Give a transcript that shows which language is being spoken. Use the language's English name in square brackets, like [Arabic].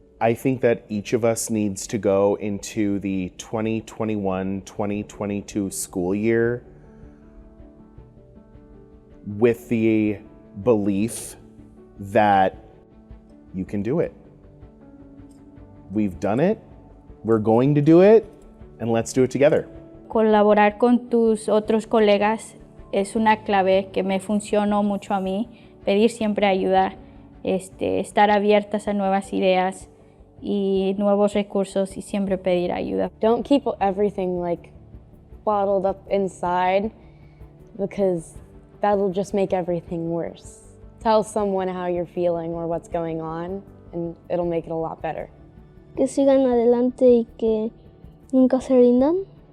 [English] I think that each of us needs to go into the 2021-2022 school year with the belief that you can do it. We've done it, we're going to do it, and let's do it together. [Spanish] Colaborar con tus otros colegas es una clave que me funcionó mucho a mí. Pedir siempre ayuda, estar abiertas a nuevas ideas y nuevos recursos y siempre pedir ayuda. [English] Don't keep everything like bottled up inside because that'll just make everything worse. Tell someone how you're feeling or what's going on and it'll make it a lot better. [Spanish] Que sigan adelante y que nunca se rindan.